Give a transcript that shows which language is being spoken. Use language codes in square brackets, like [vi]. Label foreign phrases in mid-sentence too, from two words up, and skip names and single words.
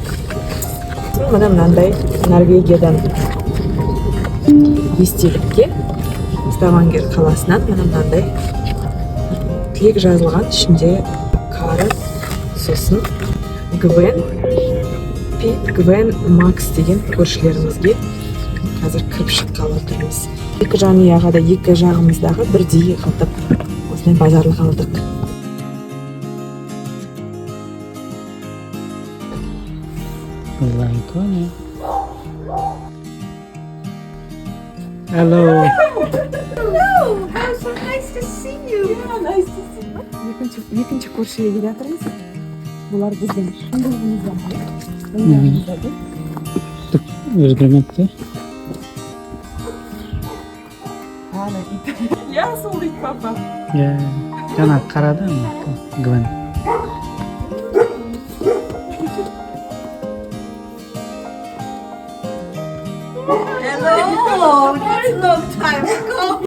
[kk] Мынандай Норвегиядан естелікке Ставангер қаласынан мынандай тілек жазылған, ішінде Кара, сосын Гвен, Пит, Гвен, Макс деген көршілерімізге қазір кіріп шыққалы отырмыз. Екі жанұяға да екі жағымыздағы бірдей қылтып осындай базарлық алдық. Лайконе. [en] Hello. Hello, how so nice to see you. Yeah, nice to see you. [kk] Екінші көршіге келе жатырмыз. Бұлар біздің Өзгермепті. Я сол дейді папа. Жаңа қарады Гвен. [en] Hello, it's a long time ago.